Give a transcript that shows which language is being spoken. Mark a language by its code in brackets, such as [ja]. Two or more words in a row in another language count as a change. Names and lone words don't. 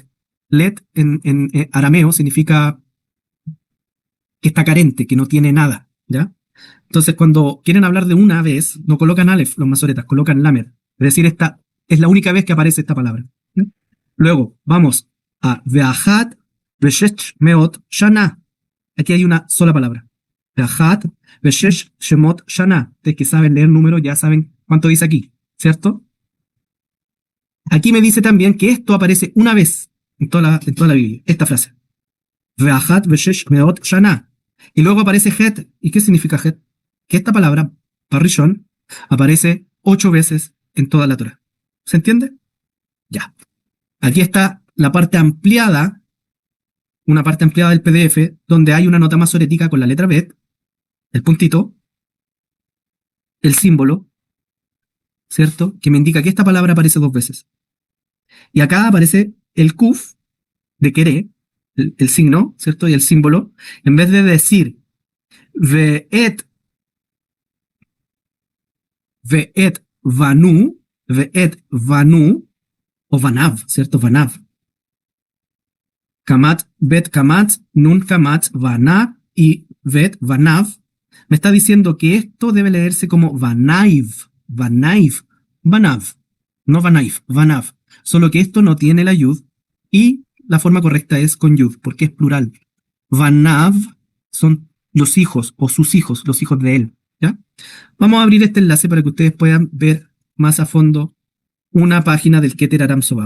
[es] Let en arameo significa que está carente, que no tiene nada, ¿ya? Entonces, cuando quieren hablar de una vez, no colocan alef, los masoretas, colocan lamed. Es decir, esta es la única vez que aparece esta palabra. ¿Ya? Luego, vamos a [he] ואחת ושש מאות שנה. [es] Aquí hay una sola palabra. [he] ואחת ושש שמות שנה. [es] Ustedes que saben leer números ya saben cuánto dice aquí, ¿cierto? Aquí me dice también que esto aparece una vez en toda la Biblia, esta frase. [he] ואחת ושש מאות שנה. [es] Y luego aparece het. ¿Y qué significa het? Que esta palabra, parrishon, aparece 8 veces en toda la Torah. ¿Se entiende? Ya. Aquí está la parte ampliada, una parte ampliada del PDF, donde hay una nota masorética con la letra Bet, el puntito, el símbolo, ¿cierto? Que me indica que esta palabra aparece 2 veces. Y acá aparece el kuf de queré, el signo, ¿cierto? Y el símbolo, en vez de decir [he] ואת בנו, [es] o vanav, ¿cierto? Vanav. Kamat, bet kamat, nun kamat, vanav y vet vanav. Me está diciendo que esto debe leerse como vanaiv, vanav, no vanaiv, vanav. Solo que esto no tiene la yud y la forma correcta es con yud, porque es plural. Vanav son los hijos o sus hijos, los hijos de él. ¿Ya? Vamos a abrir este enlace para que ustedes puedan ver más a fondo una página del Keter Aram Sobá.